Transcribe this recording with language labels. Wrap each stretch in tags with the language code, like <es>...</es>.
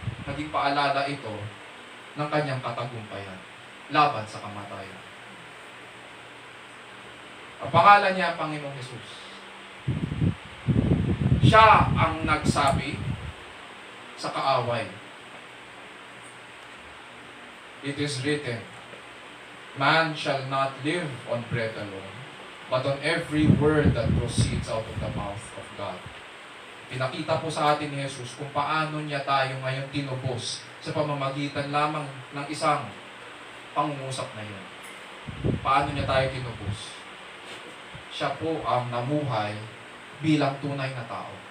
<tl>Naging paalala ito ng kanyang katagumpayan laban sa kamatayan. Ang pangalan niya, Panginoong Jesus. Siya ang nagsabi sa kaaway.</tl> <en>It is written, man shall not live on bread alone, but on every word that proceeds out of the mouth of God.</en> <tl>Pinakita po sa atin ni Jesus kung paano niya tayo ngayon tinubos sa pamamagitan lamang ng isang pangungusap na yun. Paano niya tayo tinubos? Siya po ang namuhay bilang tunay na tao.</tl>